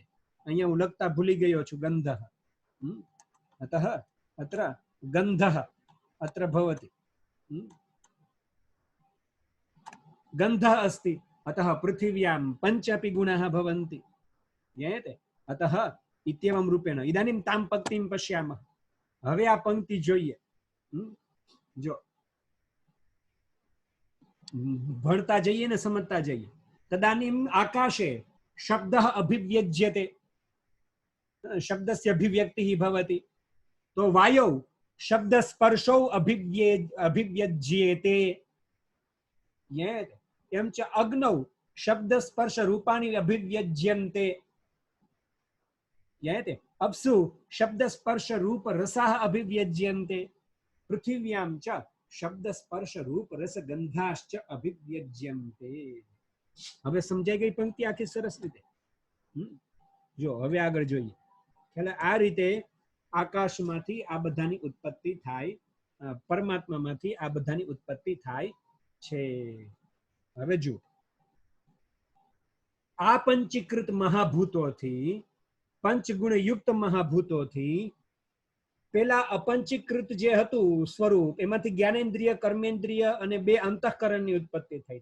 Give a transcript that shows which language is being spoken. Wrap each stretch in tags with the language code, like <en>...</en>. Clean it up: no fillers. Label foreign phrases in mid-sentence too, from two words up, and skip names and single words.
<gu>અહીંયા હું લખતા ભૂલી ગયો છું ગન્ધઃ.</gu> <sa>अतः अत्र गन्धः अत्र भवति. गन्धः अस्ति. अतः पृथिव्यां 5 अपि गुणाः भवन्ति. ज्ञायते? अतः इत्येवं रूपेण इदानीं तां पङ्क्तिं पश्यामः.</sa> <gu>હવે આ પઙ્ક્તિ જોઈએ. જો ભણતા જઈએ ને સમજતા જઈએ.</gu> <sa>तदानीम् आकाशे शब्दः अभिव्यज्यते. शब्दस्य अभिव्यक्तिः भवति. तो वायौ शब्दस्पर्शौ अभिव्यज्येते. एवं च अग्नौ शब्दस्पर्श रूपाणि अभिव्यज्यन्ते. ज्ञायते? अप्सु शब्दस्पर्श रूप रसाः अभिव्यज्यन्ते. पृथिव्यां च शब्दस्पर्श रूप रस गंधाश्च अभिव्यज्यन्ते.</sa> <gu>હવે સમજાઈ ગઈ પંક્તિ આખી સરસ રીતે? જો હવે આગળ જોઈએ. એટલે આ રીતે આકાશમાંથી આ બધાની ઉત્પત્તિ થાય, પરમાત્મામાંથી આ બધાની ઉત્પત્તિ થાય છે. હવે જો આ પંચીકૃત મહાભૂતોથી, પંચગુણ યુક્ત મહાભૂતોથી પેલા અપંચીકૃત જે હતું સ્વરૂપ, એમાંથી જ્ઞાનેન્દ્રિય, કર્મેન્દ્રિય અને 2 અંતઃકરણની ઉત્પત્તિ થઈ.</gu>